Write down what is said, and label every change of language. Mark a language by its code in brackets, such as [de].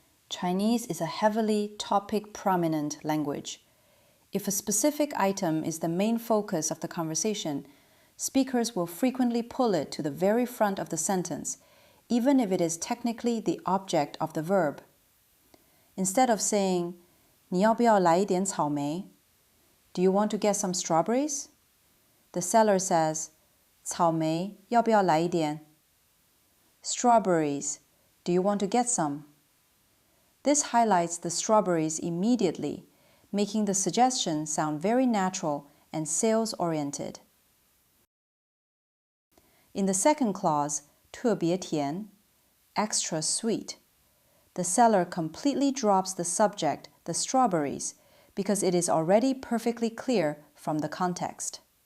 [en] Chinese is a heavily topic-prominent language. If a specific item is the main focus of the conversation, speakers will frequently pull it to the very front of the sentence, even if it is technically the object of the verb. Instead of saying, [zh] 你要不要来一点草莓? [en] Do you want to get some strawberries? The seller says, [zh] 草莓要不要来一点? [en] Strawberries, do you want to get some? This highlights the strawberries immediately, making the suggestion sound very natural and sales-oriented. In the second clause, [zh] 特别甜, [en] extra sweet, the seller completely drops the subject, the strawberries, because it is already perfectly clear from the context.